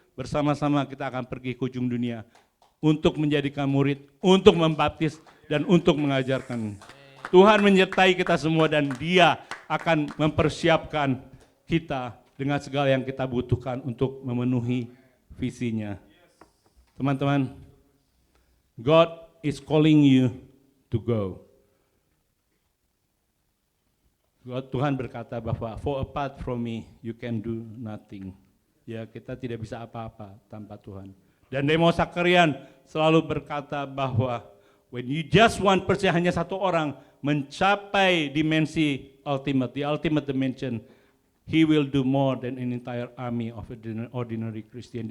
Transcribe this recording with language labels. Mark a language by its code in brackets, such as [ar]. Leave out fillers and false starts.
[id] Bersama-sama kita akan pergi ke ujung dunia untuk menjadikan murid, untuk membaptis, dan untuk mengajarkan. Tuhan menyertai kita semua dan Dia akan mempersiapkan kita dengan segala yang kita butuhkan untuk memenuhi visinya. Teman-teman, [en] God is calling you to go. [id] Tuhan berkata bahwa [en] for apart from me you can do nothing. [id] Ya, kita tidak bisa apa-apa tanpa Tuhan. Dan Demo Sakarian selalu berkata bahwa [en] when you just one person, [id] hanya satu orang mencapai dimensi ultimate, [en] the ultimate dimension, he will do more than an entire army of ordinary Christian.